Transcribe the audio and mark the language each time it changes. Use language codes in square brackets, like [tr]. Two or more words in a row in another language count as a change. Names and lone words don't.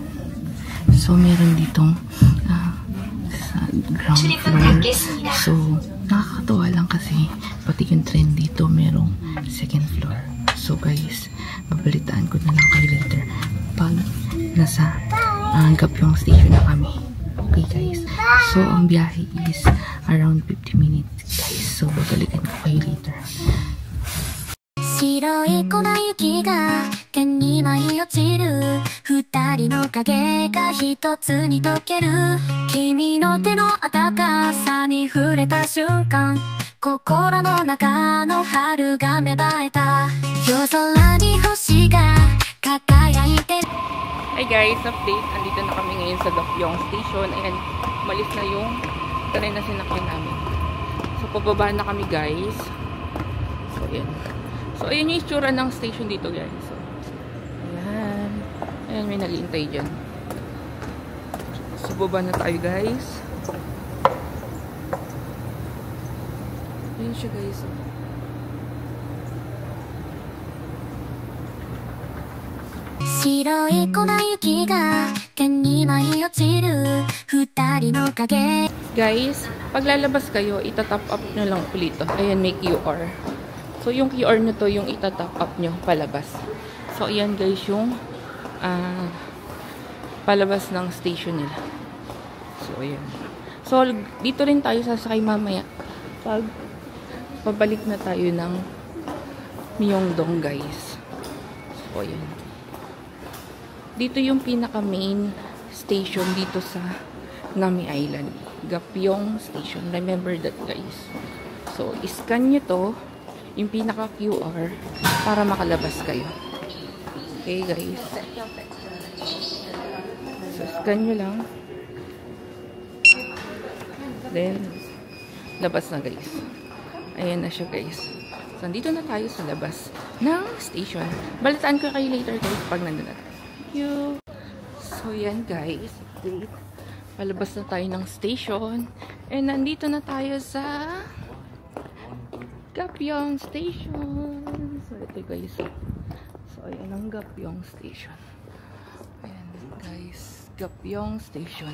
[tl] So meron ditong sa ground floor. So nakakatuwa lang kasi pati yung train dito merong second floor. [en] So guys, [tl] babalitaan ko na lang kayo later pag nasa Gapyong station na kami. [en] Okay guys, [tl] so ang biyahe is around 50 minutes guys. So babalikan ko kayo later. [ja] 白い粉雪が天に舞い落ちる二人の影が一つに溶ける君の手の温かさに触れた瞬間心の中の春が芽生えた夜空に星が輝いてる [en] Hi guys, update. [tl] Andito na kami ngayon sa Gapyong Station. Ayan, malis na yung train na sinakyan namin. So, pababa na kami guys. So, ayan. So, ayan yung itsura ng station dito guys. So, ayan. Ayan, may nag-iintay dyan. So, baba na tayo guys. Ayan siya guys. [ja] 白い粉雪が天に舞い落ちる二人の影 [tl] Guys, pag lalabas kayo, itatap up nyo lang ulit ito. Ayan, may QR. So, yung QR nyo to, yung itatap up nyo palabas. So, ayan guys, yung palabas ng station nila. So, ayan. So, dito rin tayo sasakay mamaya. Pag pabalik na tayo ng Myeongdong guys. So, ayan. Dito yung pinaka [en] main station [tl] dito sa Nami Island. Gapyong Station. [en] Remember that guys. [tl] So, iscan nyo to. Yung pinaka QR para makalabas kayo. [en] Okay guys. [tl] So, scan nyo lang. Then, labas na guys. Ayan na siya guys. So, nandito na tayo sa labas ng station. Balitaan ko kayo later guys pag nandun na. [en] Thank you. So, [tl] yan guys. Palabas na tayo ng station. And nandito na tayo sa Gapyong Station. So, ito guys. So, ayan ang Gapyong Station. Ayan guys. Gapyong Station.